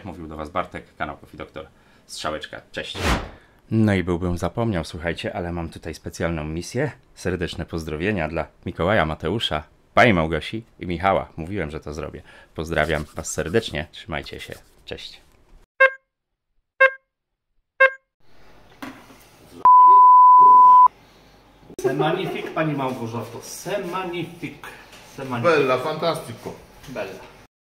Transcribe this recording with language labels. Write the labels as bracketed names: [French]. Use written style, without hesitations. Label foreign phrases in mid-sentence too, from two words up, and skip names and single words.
[Polish] Mówił do Was Bartek, kanał Coffee Doctor. Strzałeczka, cześć. No i byłbym zapomniał, słuchajcie, ale mam tutaj specjalną misję. Serdeczne pozdrowienia dla Mikołaja, Mateusza, Pani Małgosi i Michała. Mówiłem, że to zrobię. Pozdrawiam Was serdecznie, trzymajcie się, cześć. [French] C'est magnifique, Pani Małgorzato. C'est magnifique. C'est magnifique. [Italian] Bella, fantastico. Bella.